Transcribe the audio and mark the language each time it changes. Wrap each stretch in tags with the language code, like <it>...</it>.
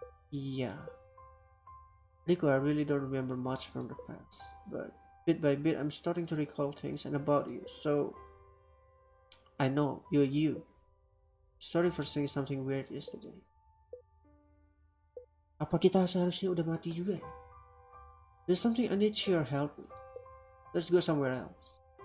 <en>Yeah. Rico, I really don't remember much from the past, but bit by bit I'm starting to recall things and about you, so I know you're you. Sorry for saying something weird yesterday.</en> <id>Apa kita seharusnya udah mati juga ya?</id> <en>There's something I need your help with. Let's go somewhere else.</en>